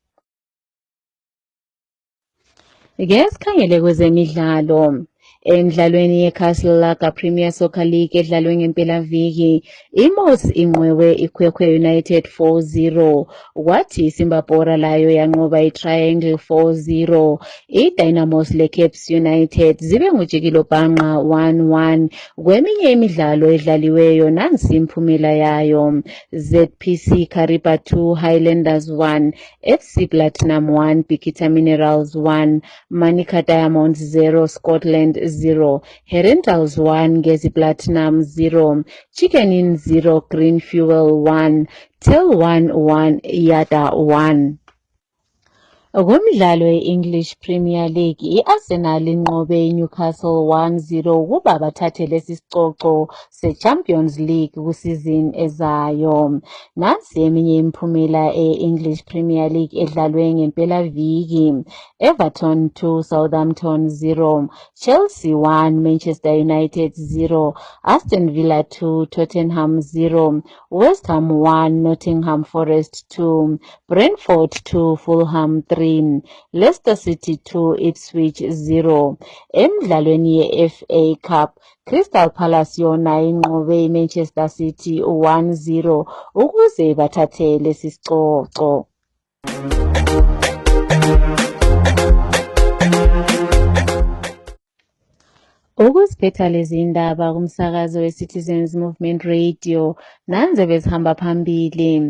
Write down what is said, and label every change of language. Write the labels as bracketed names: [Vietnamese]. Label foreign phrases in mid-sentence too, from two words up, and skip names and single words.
[North Ndebele] Ngesikhangele kwezemidlalo emidlalweni yeCastle Lager Premier Soccer League edlalwe ngempelaviki iMos inqwewe iKwekwe United 4-0 kwathi iSimbabora layo yanqoba iTriangle 4-0. iDynamos leCaps United zibe ngujikilo bhanqa 1-1. Kweminye imidlalo edlaliweyo nansi imphumela yayo: ZPC Kariba 2 Highlanders 1, FC Platinum 1 Bikita Minerals 1, Manica Diamonds 0 Scotland 0, Herentals 1 Gezi Platinum 0, Chicken Inn 0 Green Fuel 1, Till 1 Yada 1. Kumdlalo we-English Premier League i-Arsenal inqobe iNewcastle 1-0 ukuba bathathe lesi sicoco se-Champions League kusizini ezayo. Nansi eminye imiphumela e-English Premier League edlalwe ngempelaviki: Everton 2 Southampton 0, Chelsea 1 Manchester United 0, Aston Villa 2 Tottenham 0, West Ham 1 Nottingham Forest 2, Brentford 2 Fulham 3, 3, Leicester City 2, Ipswich 0. Emidlalweni ye-FA Cup, Crystal Palace yona inqobe iManchester City 1-0 ukuze bathathe lesi sicoco. Ukuziphetha lezi indaba kumsakazo we-Citizens Movement Radio, nanze bezihamba phambili.